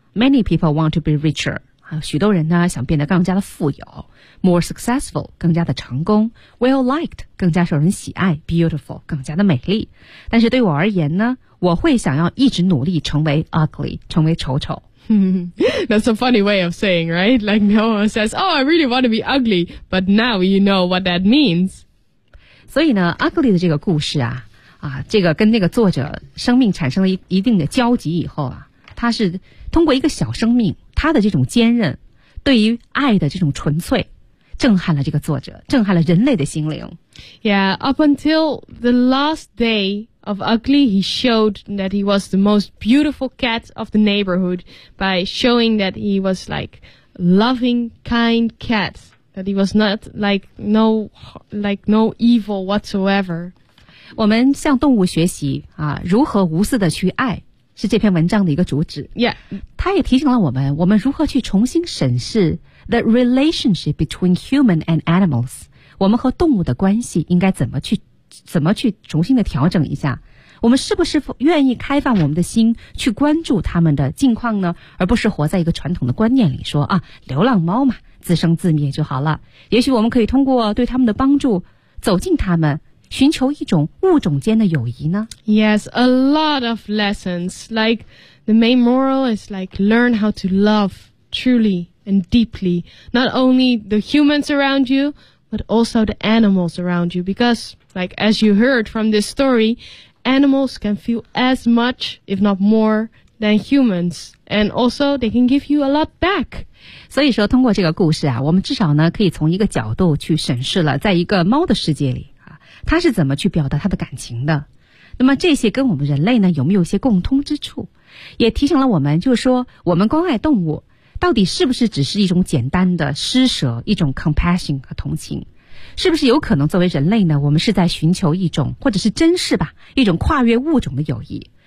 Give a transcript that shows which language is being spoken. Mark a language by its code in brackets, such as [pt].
[en] Many people want to be richer. [zh] 许多人呢想变得更加的富有 ， [en] more successful, [zh] 更加的成功 ， [en] well-liked, [zh] 更加受人喜爱 ， [en] beautiful, [zh] 更加的美丽。但是对我而言呢，我会想要一直努力成为 ugly, 成为丑丑。 [en] That's a funny way of saying, right? Like no one says, oh, I really want to be ugly, but now you know what that means. [zh] 所以呢 ,ugly 的这个故事啊啊这个跟那个作者生命产生了一定的交集以后啊他是通过一个小生命他的这种坚韧对于爱的这种纯粹震撼了这个作者震撼了人类的心灵。 [en] Yeah, up until the last day,Of ugly, he showed that he was the most beautiful cat of the neighborhood by showing that he was like loving, kind cat. That he was not like no evil whatsoever. [zh] 我们向动物学习啊，如何无私的去爱，是这篇文章的一个主旨。 [en] Yeah, [zh] 他也提醒了我们，我们如何去重新审视 [en] the relationship between human and animals. [zh] 我们和动物的关系应该怎么去重新的调整一下我们是不是愿意开放我们的心去关注他们的境况呢而不是活在一个传统的观念里说啊流浪猫嘛自生自灭就好了。也许我们可以通过对他们的帮助走近他们，寻求一种物种间的友谊呢。 [en] Yes, a lot of lessons. Like the main moral is like learn how to love truly and deeply. Not only the humans around you, but also the animals around you. Because like as you heard from this story, animals can feel as much if not more than humans. And also they can give you a lot back. [zh] 所以说通过这个故事啊，我们至少呢可以从一个角度去审视了在一个猫的世界里啊，它是怎么去表达它的感情的。那么这些跟我们人类呢有没有一些共通之处，也提醒了我们，就是说我们关爱动物到底是不是只是一种简单的施舍，一种 compassion 和同情，是不是有可能作为人类呢，我们是在寻求一种，或者是珍视吧，一种跨越物种的友谊。